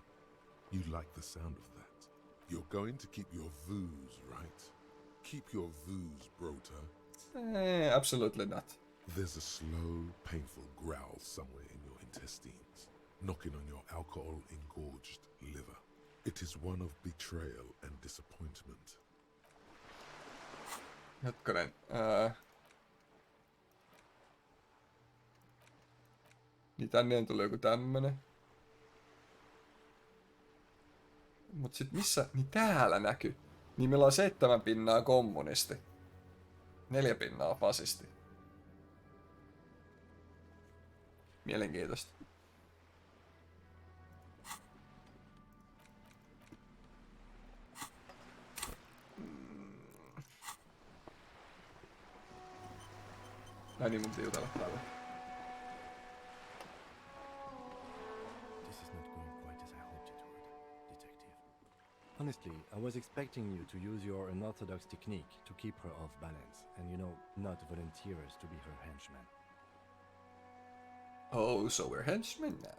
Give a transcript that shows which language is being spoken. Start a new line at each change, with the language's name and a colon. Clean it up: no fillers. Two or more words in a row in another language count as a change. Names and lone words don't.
English: You like the sound of that. You're going to keep your views, right? Keep your views, Brota. Absolutely not. There's a slow, painful growl somewhere in your intestines, knocking on your alcohol-engorged liver. It is one of betrayal and disappointment.
Finnish: Hetkonen. Niin tänne on tullut joku tämmönen. Mut sit missä? Niin täällä näkyy. Niin meillä on 7 pinnaa kommunisti. 4 pinnaa fasisti. Mielenkiintoista. Ai niin, mun piti jutella täällä.
English: This is not going quite as I hoped it would, Detective. Honestly, I was expecting you to use your unorthodox technique to keep her off balance, and not volunteer us to be her henchman. Oh, so we're henchmen now.